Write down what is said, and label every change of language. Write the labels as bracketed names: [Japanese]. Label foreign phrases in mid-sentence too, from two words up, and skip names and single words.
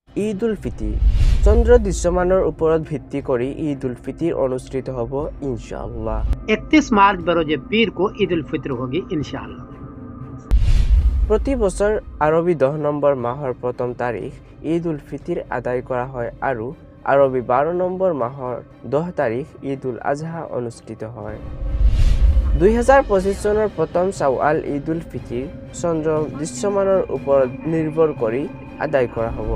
[Assamese] ঈদ উল ফিতর চন্দ্র দৃশ্যমানৰ ওপৰত ভিত্তি কৰি ঈদ উল ফিতর অনুষ্ঠিত হ'ব ইনশাআল্লাহ। [Hindi] 31 मार्च बरोज पीर को ईद उल फित्र होगी इंशाअल्लाह। [Assamese] প্ৰতি বছৰ আৰবী 10 নম্বৰ মাহৰ প্ৰথম তাৰিখ ঈদ উল ফিতর আদায় কৰা হয় আৰু আৰবী 12 নম্বৰ মাহৰ 10 তাৰিখ ঈদ উল আজহা অনুষ্ঠিত হয়। 2025 চনৰ প্ৰথম শাওৱাল ঈদ উল ফিতর চন্দ্ৰ দৃশ্যমানৰ ওপৰত নিৰ্ভৰ কৰি আদায় কৰা হ'ব।